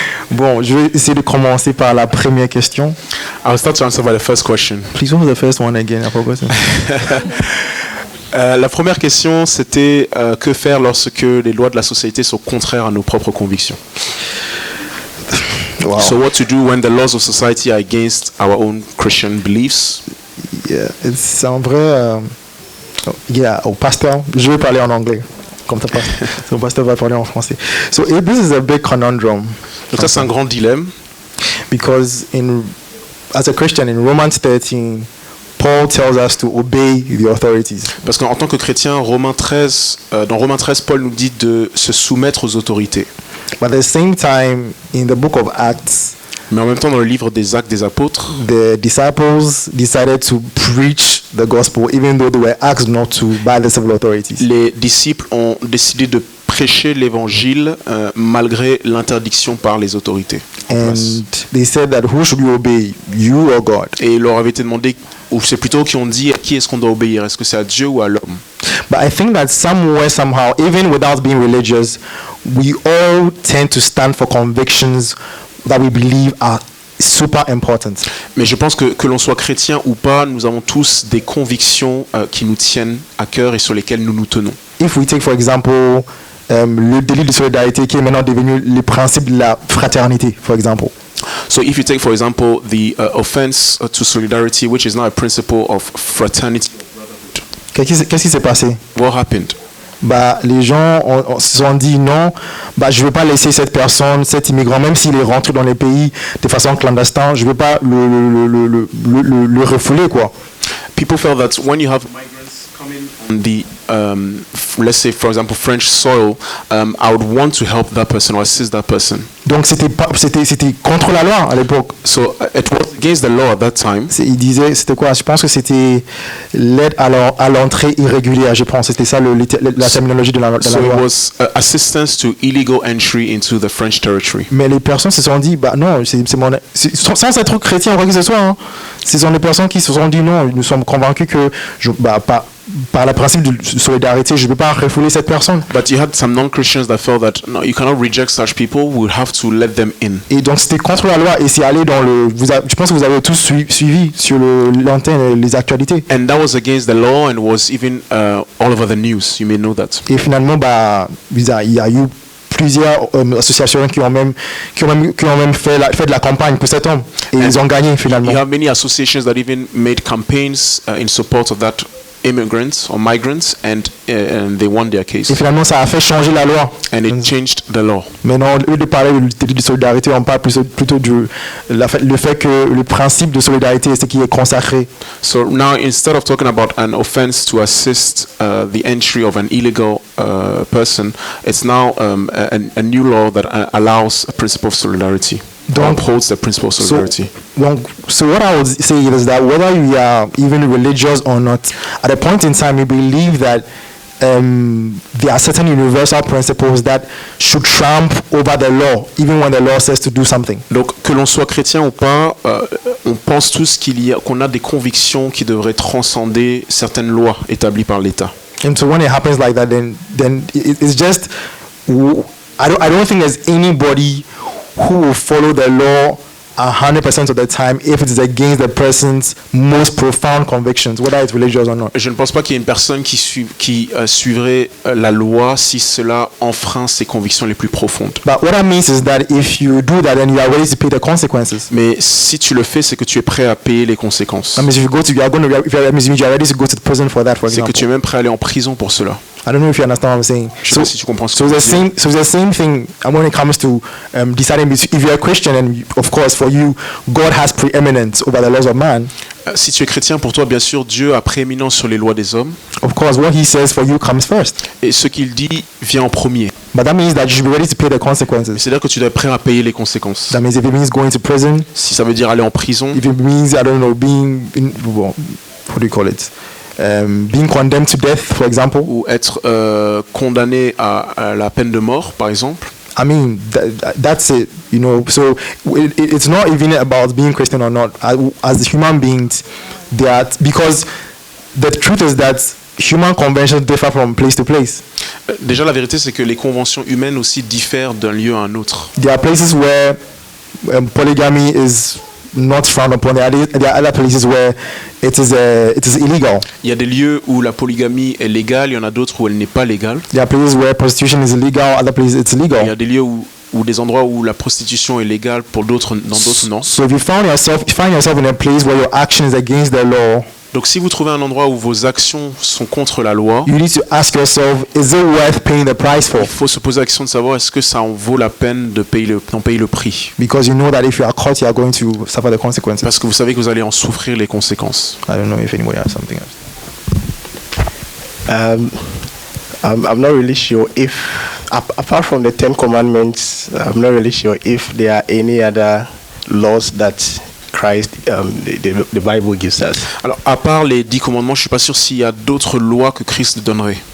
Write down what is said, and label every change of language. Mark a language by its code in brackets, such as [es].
[fr] Bon, je vais essayer de commencer par la première question. [en] I'll start to answer by the first question. Please, what was the first one again? I forgot. [fr] La première question, c'était que faire lorsque les lois de la société sont contraires à nos propres convictions? [en] Wow. So what to do when the laws of society are against our own Christian beliefs? [fr] Yeah, c'est un vrai... au pasteur, je vais parler en anglais. Comme ça, le pasteur va parler en français. [en] So this is a big conundrum. [fr] Donc ça, c'est un grand dilemme. [en] Because as a Christian, in Romans 13, Paul tells us to obey the authorities. [fr] Parce qu'en tant que chrétien, dans Romains 13, Paul nous dit de se soumettre aux autorités. [en] But at the same time, in the book of Acts, [fr] mais en même temps, dans le livre des Actes des Apôtres, [en] the disciples decided to preach the gospel, even though they were asked not to by the civil authorities. [fr] Les disciples ont décidé de prêcher l'évangile malgré l'interdiction par les autorités. [en] And they said that who should we obey, you or God? [fr] Et il leur avait été demandé, ou c'est plutôt qui ont dit à qui est-ce qu'on doit obéir, est-ce que c'est à Dieu ou à l'homme? [en] But I think that somewhere, somehow, even without being religious, we all tend to stand for convictions that we believe are super important. [fr] Mais je pense que l'on soit chrétien ou pas, nous avons tous des convictions qui nous tiennent à cœur et sur lesquelles nous nous tenons. [en] If we take, for example, [fr] le délit de solidarité qui est maintenant devenu le principe de la fraternité, [en] for example. So if you take, for example, the offense to solidarity, which is now a principle of fraternity. [fr] Qu'est-ce qui s'est passé? [en] What happened? [fr] Bah, les gens se sont dit non, bah, je ne veux pas laisser cette personne, cet immigrant, même s'il est rentré dans les pays de façon clandestine, je ne veux pas le refouler, quoi. [en] People felt that when you have migrants coming on the let's say, for example, French soil, I would want to help that person or assist that person. [fr] Donc c'était contre la loi à l'époque. [en] So it was against the law at that time. [fr] Il disait, c'était quoi? Je pense que c'était l'aide à l'entrée irrégulière, je pense. C'était ça la terminologie de la loi. So it was assistance to illegal entry into the French territory. Mais les personnes se sont dit, bah non, sans être chrétien ou quoi que ce soit, hein. Ce sont des personnes qui se sont dit non, nous sommes convaincus que par le principe de solidarité, je ne peux pas refouler cette personne. [en] But you had some non-Christians that felt that no, you cannot reject such people. We would have to let them in. [fr] Et donc c'était contre la loi et c'est allé dans je pense que vous avez tous suivi sur l'antenne les actualités. [en] And that was against the law and was even all over the news. You may know that. [fr] Et finalement, il y a eu plusieurs associations qui ont même fait de la campagne pour cet homme et ils ont gagné finalement. [en] You have many associations that even made campaigns in support of that immigrants or migrants and they won their case. [fr] Et finalement, ça a fait changer la loi. [en] And it changed the law. [fr] Maintenant, au lieu de parler de solidarité, on parle plutôt le fait que le principe de solidarité est ce qui est consacré. [en] So now, instead of talking about an offense to assist the entry of an illegal person, it's now a new law that allows a principle of solidarity. Upholds the principle of solidarity. So what I would say is that whether you are even religious or not, at a point in time, you believe that there are certain universal principles that should trump over the law, even when the law says to do something. [fr] Donc, que l'on soit chrétien ou pas, on pense tous qu'on a des convictions qui devraient transcender certaines lois établies par l'État. [en] And so when it happens like that, then it's just I don't think there's anybody who will follow the law 100% of the time if it is against the person's most profound convictions, whether it's religious or not. [fr] Je ne pense pas qu'il y ait une personne qui suivrait la loi si cela enfreint ses convictions les plus profondes. [en] But what that means is that if you do that, then you are ready to pay the consequences. [fr] Mais si tu le fais, c'est que tu es prêt à payer les conséquences. [en] That means you are ready to go to prison for that, for example. [fr] C'est que tu es même prêt à aller en prison pour cela. [en] I don't know if you understand what I'm saying. [fr] Je sais pas si tu comprends ce que je veux dire. [en] So the same thing when it comes to deciding if you're a Christian, and of course for you, God has preeminence over the laws of man. [fr] Si tu es chrétien, pour toi, bien sûr, Dieu a prééminence sur les lois des hommes. [en] Of course, what He says for you comes first. [fr] Et ce qu'il dit vient en premier. [en] But that means that you should be ready to pay the consequences. [fr] C'est-à-dire que tu dois être prêt à payer les conséquences. [en] That means if it means going to prison. [fr] Si ça veut dire aller en prison. [en] If it means, I don't know, what do you call it? Being condemned to death, for example. [fr] Ou être condamné à la peine de mort, par exemple. [en] I mean, that's it, you know. So it's not even about being Christian or not. As human beings, because the truth is that human conventions differ from place to place. [fr] Déjà, la vérité, c'est que les conventions humaines aussi diffèrent d'un lieu à un autre. [en] There are places where polygamy is not frowned upon. There are other places where it is illegal. [fr] Il y a des lieux où la polygamie est légale, il y en a d'autres où elle n'est pas légale. [en] There are places where prostitution is illegal, other places it's illegal. [fr] Il y a des lieux où des endroits où la prostitution est légale, dans d'autres non. [en] So if you find yourself in a place where your action is against the law. [fr] Donc si vous trouvez un endroit où vos actions sont contre la loi, [en] you need to ask yourself, is it worth paying the price for? [fr] Il faut se poser la question de savoir est-ce que ça en vaut la peine d'en payer le prix. [en] Because you know that if you are caught, you are going to suffer the consequences. [fr] Parce que vous savez que vous allez en souffrir les conséquences. [en] I don't know if anybody has something else. I'm not really sure if, apart from the 10 Commandments, I'm not really sure if there are any other laws that Christ, the Bible gives us. [fr] Alors, à part les 10 commandements, je suis pas sûr s'il y a d'autres lois que Christ donnerait.